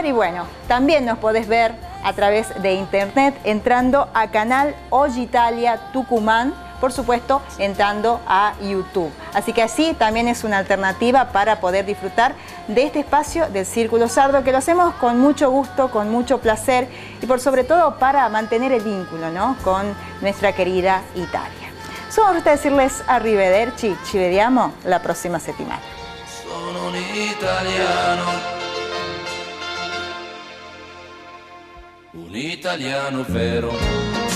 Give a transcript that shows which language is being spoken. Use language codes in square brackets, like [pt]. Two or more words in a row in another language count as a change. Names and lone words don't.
[es] Y bueno, también nos podés ver a través de internet entrando a canal Hoy Italia Tucumán, por supuesto entrando a YouTube. Así que así también es una alternativa para poder disfrutar de este espacio del Círculo Sardo, que lo hacemos con mucho gusto, con mucho placer y por sobre todo para mantener el vínculo, ¿no?, con nuestra querida Italia. Solo resta decirles [it] arrivederci, ci vediamo la prossima settimana. Sono un italiano vero.